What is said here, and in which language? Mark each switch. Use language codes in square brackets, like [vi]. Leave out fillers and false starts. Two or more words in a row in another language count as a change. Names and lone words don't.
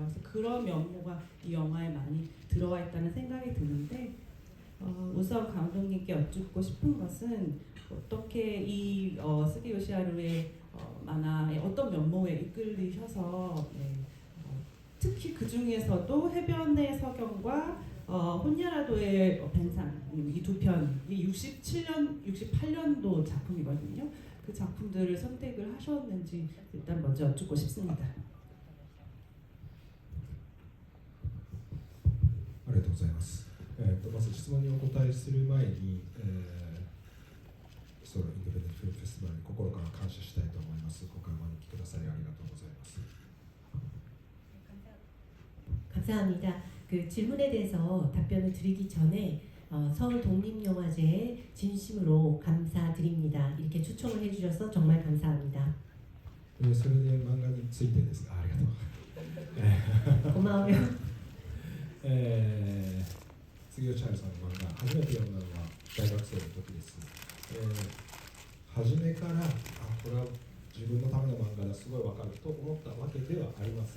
[ko] 그래서 그런 면모가 이 영화에 많이 들어와 있다는 생각이 드는데 우선 감독님께 여쭙고 싶은 것은 어떻게 이 스게 요시하루의 만화의 어떤 면모에 이끌리셔서 특히 그 중에서도 해변의 서경과 혼야라도의 벤상 이 두 편이 68년도 작품이거든요. 그 작품들을 선택을 하셨는지 일단 먼저 여쭙고 싶습니다. [ja] ありがとうございます。まず質問にお答えする前に、ソウルインディペンデントフィルムフェスティバルに心から感謝したいと思います。今回お招きくださりありがとうございます。 [ko] 감사합니다. 그 질문에 대해서 답변을 드리기 전에 서울 독립영화제에 진심으로 감사드립니다. 이렇게 초청을 해주셔서 정말 감사합니다. [ja] それで漫画についてですが、ありがとう。 [ko] 고마워요. [ja] 杉吉春さんの漫画、初めて読んだのは大学生の時です。初めからこれは自分のための漫画だ、すごい分かると思ったわけではありません。